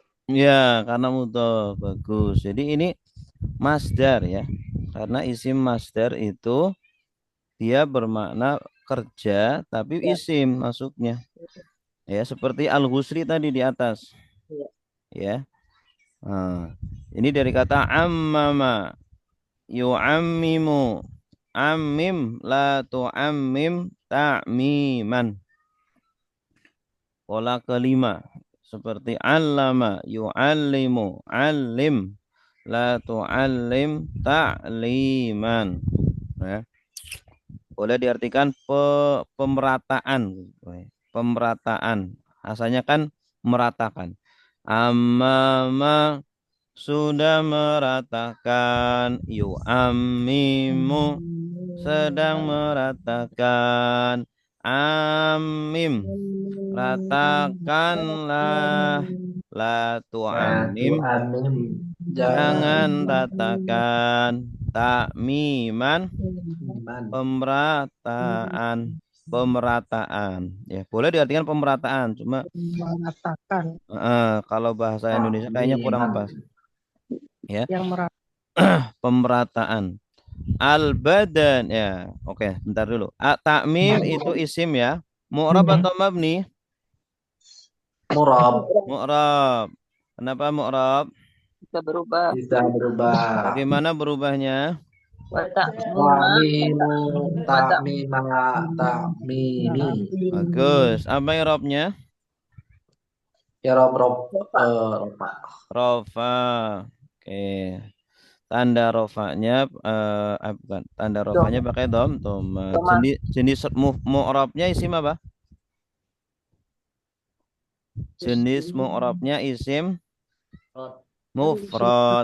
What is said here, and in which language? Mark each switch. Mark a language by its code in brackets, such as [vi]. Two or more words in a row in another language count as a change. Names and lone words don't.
[id] Ya, karena mudhaf. Bagus. Jadi ini masdar ya. Karena isim masdar itu dia bermakna kerja tapi isim masuknya. Ya, seperti al-ghusri tadi di atas. Ya. Nah, ini dari kata [ar] عمم يعمم. عمم لا تعمم تعميما. [id] Pola kelima seperti [ar] علم يعلم علم لا تعلم تعليما. [id] Ya. Boleh diartikan pemerataan. Pemerataan. Asalnya kan meratakan. Amma sudah meratakan. Yu'ammimu sedang meratakan. Amim ratakanlah. [ar] لا تعمم [id] Amin. jangan ratakan. Takmiman pemerataan ya boleh diartikan pemerataan cuma Mengatakan kalau bahasa Indonesia kayaknya kurang pas ya yang merata. pemerataan Al-badan ya. Oke, bentar dulu. Ta'mim itu isim ya. Mu'rab atau mabni? Murab Mu'rab. Kenapa mu'rab? Bisa berubah. bisa berubah. Bagaimana berubahnya? [ar] وتعميم. تعميم، تعميم، تعميم. [id] Bagus. Apa i'rabnya? [ar] يا رب [id] Rofa. rofa. Rofa. Oke. Tanda rofanya bukan. Tanda rofanya pakai dom. Doma. Jenis mu'rabnya isim apa? Jenis mu'rabnya isim mufrad.